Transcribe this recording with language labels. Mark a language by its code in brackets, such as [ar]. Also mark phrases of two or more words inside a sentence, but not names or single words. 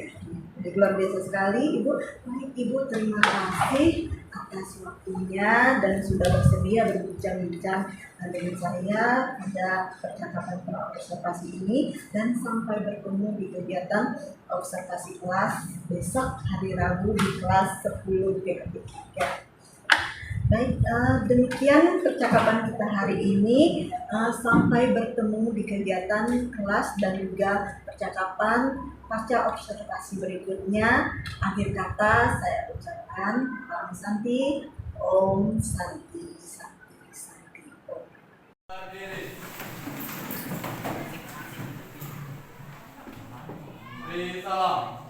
[id] Jadi luar biasa sekali Ibu. Baik Ibu, terima kasih atas waktunya dan sudah bersedia berbincang-bincang dengan saya pada percakapan observasi ini, dan sampai bertemu di kegiatan observasi kelas besok hari Rabu di kelas 10 PHP 3. Baik, demikian percakapan kita hari ini. Sampai bertemu di kegiatan kelas dan juga percakapan pasca observasi berikutnya. Akhir kata saya ucapkan [sa] Om Santi, Om Santi, Santi, Santi, Om. [id] Beri salam.